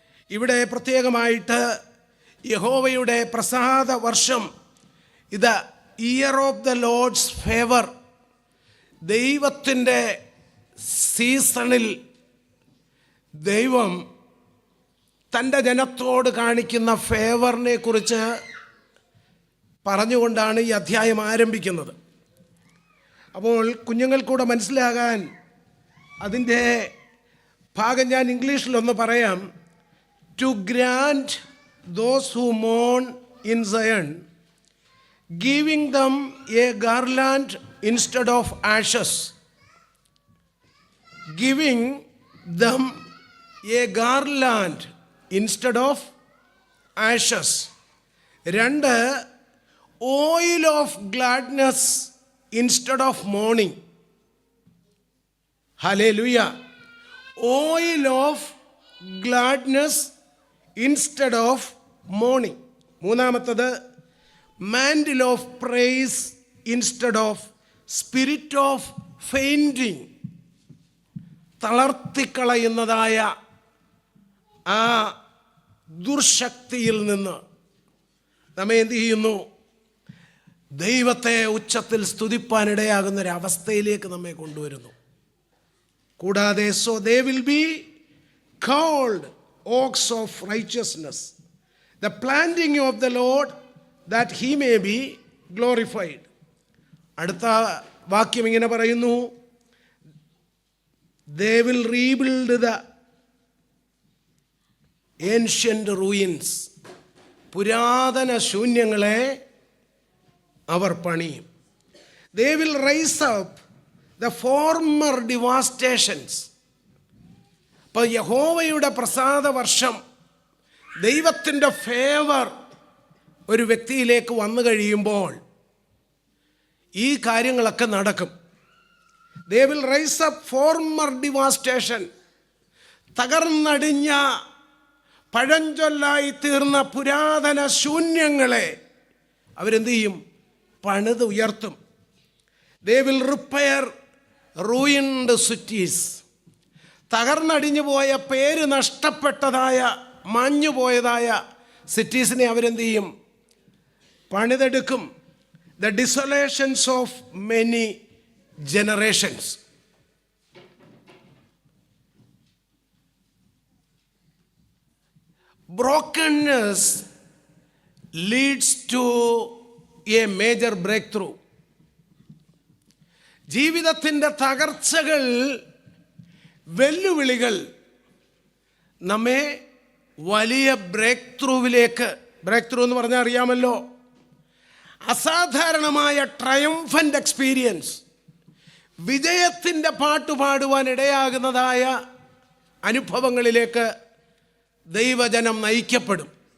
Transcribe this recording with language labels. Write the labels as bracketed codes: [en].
[ml] ഇവിടെ പ്രത്യേകമായിട്ട് യഹോവയുടെ പ്രസാദ വർഷം, ഇത് [en] year of the lord's favour, [ml] ദൈവത്തിൻ്റെ സീസണിൽ ദൈവം തൻ്റെ ജനത്തോട് കാണിക്കുന്ന ഫേവറിനെ കുറിച്ച് പറഞ്ഞുകൊണ്ടാണ് ഈ അധ്യായം ആരംഭിക്കുന്നത്. അപ്പോൾ കുഞ്ഞുങ്ങൾക്കൂടെ മനസ്സിലാകാൻ അതിൻ്റെ ഭാഗം ഞാൻ ഇംഗ്ലീഷിലൊന്ന് പറയാം. [en] To grant those who mourn in Zion, giving them a garland instead of ashes. Giving them a garland instead of ashes. 2, oil of gladness instead of mourning. ഹല്ലേലൂയ. Oil of gladness instead of mourning. [ml] മൂന്നാമത്തത് [en] Mantle of praise instead of spirit of fainting. [ml] തളർത്തിക്കളയുന്നതായ ആ ദുർശക്തിയിൽ നിന്ന് നമ്മെ എന്ത് ചെയ്യുന്നു? ദൈവത്തെ ഉച്ചത്തിൽ സ്തുതിപ്പാനിടയാകുന്നൊരവസ്ഥയിലേക്ക് നമ്മെ കൊണ്ടുവരുന്നു. കൂടാതെ [en] So they will be called oaks of righteousness, the planting of the lord that he may be glorified. [ml] അടുത്ത വാക്യം ഇങ്ങനെ പറയുന്നു, [en] they will rebuild the ancient ruins. [ml] പുരാതന ശൂന്യങ്ങളെ അവർ പണിയും. [en] They will raise up the former devastations. [ml] അപ്പോൾ യഹോവയുടെ പ്രസാദ വർഷം, ദൈവത്തിൻ്റെ ഫേവർ ഒരു വ്യക്തിയിലേക്ക് വന്നു കഴിയുമ്പോൾ ഈ കാര്യങ്ങളൊക്കെ നടക്കും. [en] They will raise up former devastation. [ml] തകർന്നടിഞ്ഞ പഴഞ്ചൊല്ലായി തീർന്ന പുരാതന ശൂന്യങ്ങളെ അവരെന്ത് ചെയ്യും? പണിത് ഉയർത്തും. [en] They will repair ruined cities. [ml] തകർന്നടിഞ്ഞു പോയ, പേര് നഷ്ടപ്പെട്ടതായ, മാഞ്ഞുപോയതായ സിറ്റീസിനെ അവരെന്ത് ചെയ്യും? പണിതെടുക്കും. [en] The desolations of many generations. Brokenness leads to a major breakthrough. [ml] ജീവിതത്തിൻ്റെ തകർച്ചകൾ, വെല്ലുവിളികൾ നമ്മെ വലിയ ബ്രേക്ക് ത്രൂവിലേക്ക്, ബ്രേക്ക് ത്രൂ എന്ന് പറഞ്ഞാൽ അറിയാമല്ലോ, അസാധാരണമായ ട്രയംഫൻ്റ് എക്സ്പീരിയൻസ്, വിജയത്തിൻ്റെ പാട്ടുപാടുവാൻ ഇടയാകുന്നതായ അനുഭവങ്ങളിലേക്ക് ദൈവജനം നയിക്കപ്പെടും.